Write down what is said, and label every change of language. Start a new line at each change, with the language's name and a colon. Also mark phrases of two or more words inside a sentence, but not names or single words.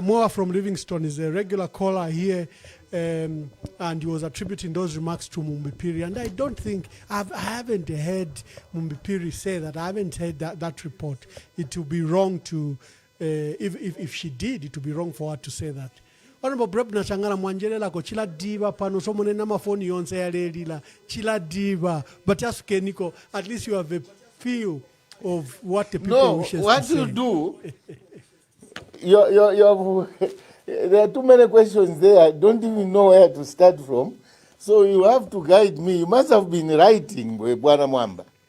English: Moa from Livingston is a regular caller here, and he was attributing those remarks to Mumbipiri. And I don't think, I haven't heard Mumbipiri say that. I haven't heard that report. It would be wrong to, if she did, it would be wrong for her to say that. Honorable Brenbner Changala
Bemba: mwanjelela ko chila diva pano so monena mafoni yonse yalelila chila diva,
English: but just Keniko, at least you have a feel of what the people wishes what to say. you do, there are too many questions there. I don't even know where to start from. So you have to guide me. You must have been writing, Bwana Mwamba.